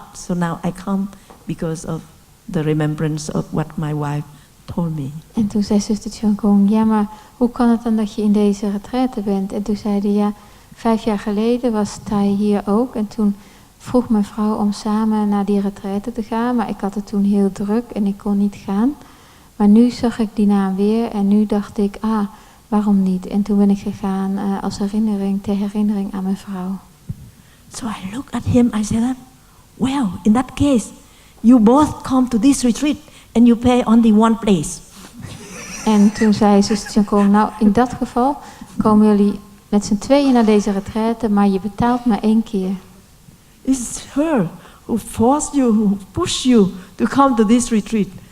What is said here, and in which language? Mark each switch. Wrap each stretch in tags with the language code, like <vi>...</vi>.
<en>So now I come because of the remembrance of what my wife told me."</en> <nl>En toen zei zuster Chân Không, ja, maar hoe kan het dan dat je in deze retraite bent? En toen zei hij, ja, 5 jaar geleden was Thai hier ook. En toen vroeg mijn vrouw om samen naar die retraite te gaan. Maar ik had het toen heel druk en ik kon niet gaan. Maar nu zag ik die naam weer en nu dacht ik, waarom niet? En toen ben ik gegaan als ter herinnering aan mijn vrouw.</nl> <en>So I looked at him, I said, "Well, in that case, you both come to this retreat and you pay only one place."</en> <nl>En toen zei zuster Chân Không, nou, in dat geval komen jullie met z'n tweeën naar deze retraite, maar je betaalt maar 1 keer.</nl> <en>It's her who forced you, who pushed you to come to this retreat.</en>